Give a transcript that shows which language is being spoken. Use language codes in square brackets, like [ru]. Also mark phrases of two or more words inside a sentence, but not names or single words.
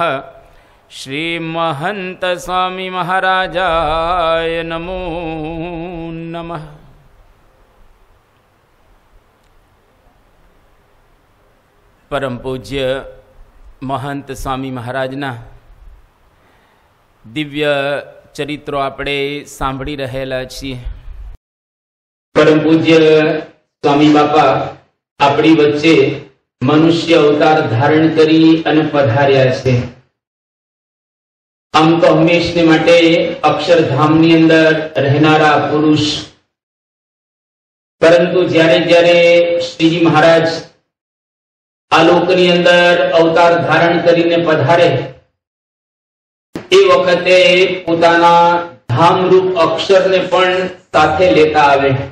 [sa] श्री महंत स्वामी महाराजाय नमो नमः। [gu] પરમ પૂજ્ય મહંત સ્વામી મહારાજના દિવ્ય ચરિત્રોં આપણે સાંભળી રહેલા છીએ। પરમ પૂજ્ય સ્વામી બાપા આપણી વચ્ચે મનુષ્ય અવતાર ધારણ કરી અને પધાર્યા છે। આમ તો હંમેશને માટે અક્ષરધામની અંદર રહેનારા પુરુષ, પરંતુ જ્યારે જ્યારે શ્રીજી મહારાજ આલોકની અંદર અવતાર ધારણ કરીને પધારે એ વખતે પોતાના ધામરૂપ અક્ષરને પણ સાથે લેતા આવે।